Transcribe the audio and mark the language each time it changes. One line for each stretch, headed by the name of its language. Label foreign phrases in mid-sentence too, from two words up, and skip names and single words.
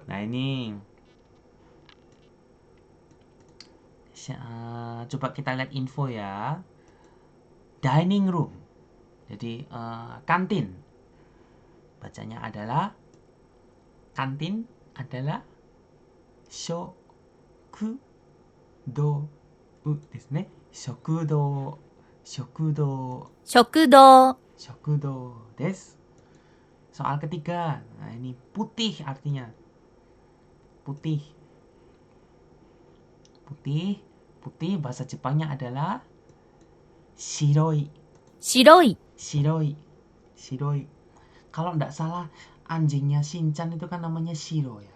Indonesian: Nah ini coba kita lihat info ya.
English: Dining room,
Indonesian: jadi kantin. Bacanya adalah kantin adalah
Japanese: 食堂ですね. 食堂です.
Indonesian: Soal ketiga, nah ini putih artinya. Putih bahasa Jepangnya adalah shiroi. Kalau enggak salah anjingnya Shinchan itu kan namanya Shiro ya.